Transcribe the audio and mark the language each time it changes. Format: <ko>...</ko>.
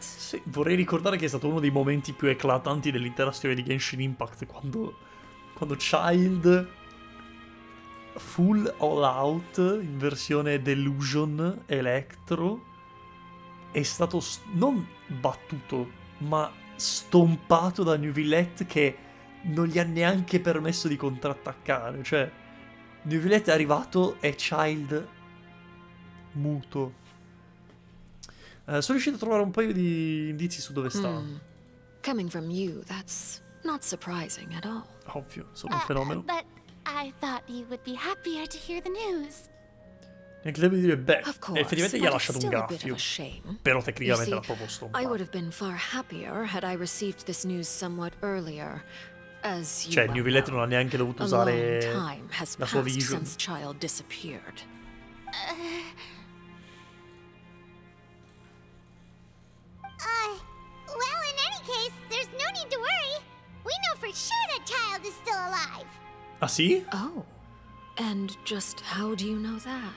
<it>Sì, vorrei ricordare che è stato uno dei momenti più eclatanti dell'intera storia di Genshin Impact, quando Child full all out in versione Delusion Electro è stato non battuto, ma stompato da Neuvillette che non gli ha neanche permesso di contrattaccare. Cioè, Neuvillette è arrivato e Child muto. Sono riuscito a trovare un paio di indizi su dove sta.</it> <en>Coming from you, that's not surprising at all.</en> <it>Ovvio, sono un fenomeno.</it> <en>But I thought you would be happier to hear the news.</en> <it>Neanche devo dire, beh, effettivamente gli ha lasciato un graffio. Però tecnicamente l'ha proprio stompato.</it> <en>I would have been far happier had I received this news somewhat earlier. As you</en> <it>Cioè, Neuvillette non ha neanche dovuto usare la sua vision.</it> <en>Since Child disappeared. Well, in any case, there's no need to worry. We know for sure that Child is still alive.</en> <it>Ah sì? Oh.</it> <en>And just how do you know that?</en>